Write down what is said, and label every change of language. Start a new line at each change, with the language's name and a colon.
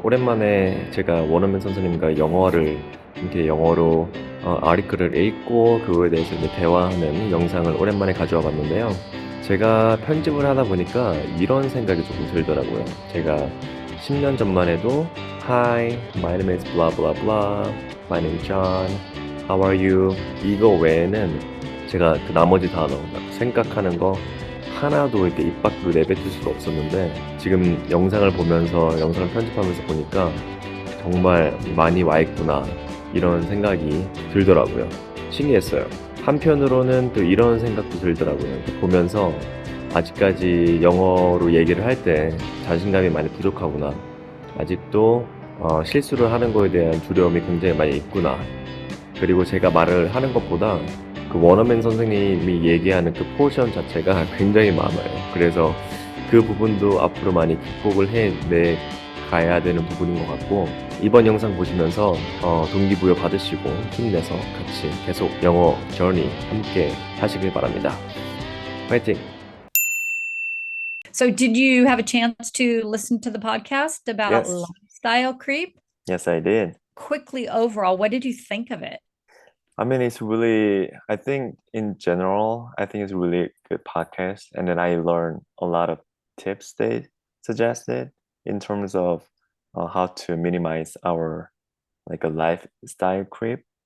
Korean: 오랜만에 제가 원어민 선생님과 영어를 이렇게 영어로 아리클을 읽고 그거에 대해서 이제 대화하는 영상을 오랜만에 가져와 봤는데요. 제가 편집을 하다 보니까 이런 생각이 조금 들더라고요. 제가 10년 전만 해도
English: Hi, my name is blah blah blah, my name is John, how are you?
Korean: 이거 외에는 제가 그 나머지 단어, 생각하는 거 하나도 이렇게 입 밖으로 내뱉을 수가 없었는데 지금 영상을 보면서 영상을 편집하면서 보니까 정말 많이 와 있구나 이런 생각이 들더라고요. 신기했어요. 한편으로는 또 이런 생각도 들더라고요. 보면서 아직까지 영어로 얘기를 할 때 자신감이 많이 부족하구나. 아직도 실수를 하는 거에 대한 두려움이 굉장히 많이 있구나. 그리고 제가 말을 하는 것보다 그 원어민 선생님이 얘기하는 그 포션 자체가 굉장히 많아요. 그래서 그 부분도 앞으로 많이 극복을 해내 가야 되는 부분인 것 같고 이번 영상 보시면서 동기부여 받으시고 힘내서 같이 계속 영어 저니 함께 하시길 바랍니다. 화이팅!
English: So, did you have a chance to listen to the podcast about Yes. lifestyle creep? Yes, I did. Quickly, overall, what did you think of it? I mean, it's really, I think in general, I think it's really good podcast. And then I learned a lot of tips they suggested in terms of how to minimize our like a lifestyle creep.